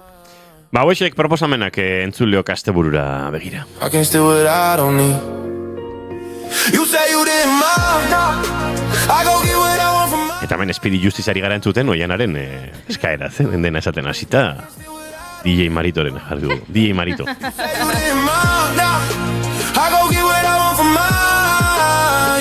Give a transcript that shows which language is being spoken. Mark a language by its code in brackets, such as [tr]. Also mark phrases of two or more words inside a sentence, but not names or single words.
[eu] Hauexek proposamenak entzuleok asteburura begira. Eta hemen Espiri Justizari gara entzuten, oianaren eskaera, dena esaten hasita... DJ Maritoren jarri du. DJ Marito. [en] I go get what I want from mine.